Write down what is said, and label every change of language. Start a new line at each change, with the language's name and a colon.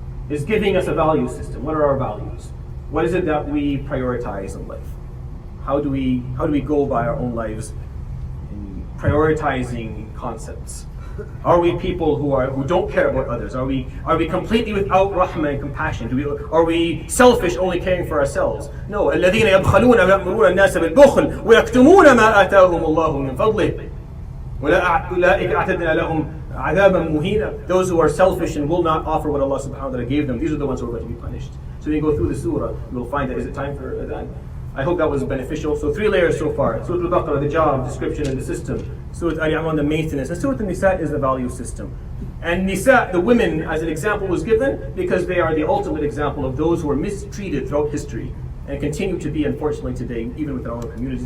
English: It's giving us a value system. What are our values? What is it that we prioritize in life? How do we go by our own lives in prioritizing concepts? Are we people who don't care about others? Are we completely without rahmah and compassion? Are we selfish, only caring for ourselves? No.
Arabic: الذين يبخلون ويأمرون الناس بالبخل ويكتمون ما آتاهم الله من فضله أولئك أعتدنا لهم عذابا مهينا.
English: Those who are selfish and will not offer what Allah subhanahu wa ta'ala gave them, these are the ones who are going to be punished. So when you go through the surah, you will find that. Is it time for Adhan? I hope that was beneficial. So 3 layers so far. Surah Al-Baqarah, the job, description, and the system. Surah Al-Imran, the maintenance. And Surah An-Nisa is the value system. And Nisa, the women, as an example, was given because they are the ultimate example of those who were mistreated throughout history and continue to be, unfortunately, today, even within our own communities.